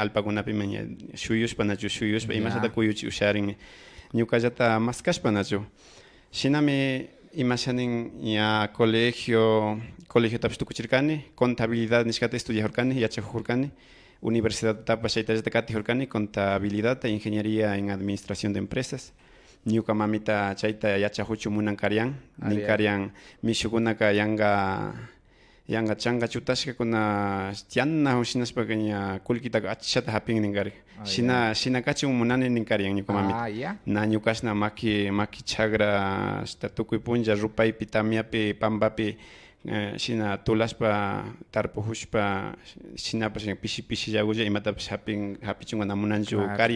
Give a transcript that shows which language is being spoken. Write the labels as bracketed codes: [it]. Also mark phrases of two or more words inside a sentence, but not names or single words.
[qu] alpakunapiman ña shuyushpa nachu shuyushpa imashata kuyuchi usharin ñukallata maskashpa nachu shinami imashanin ña colegiotapish tukuchirkani contabilidad nishkata estudiajurkani yachakujurkani universidadtapash chaytallata katijurkani [es] contabilidad ingeniería en administración de empresas [qu] ñuka mamita chayta yachajuchu munankaryan ninkaryan mishukunaka yanga changa chutashkakuna tiyanahun shinashpaka ña kullkitaka achishata hapin ninkari shina kachun munani ninkaryan ñuka mamita na ñukashna maki chagra hasta tukuy punlla rupaypi tamiapi pampapi shina tulashpa tarpujushpa shinapash pishi llagulla imatapash hapichunga munanchu karyan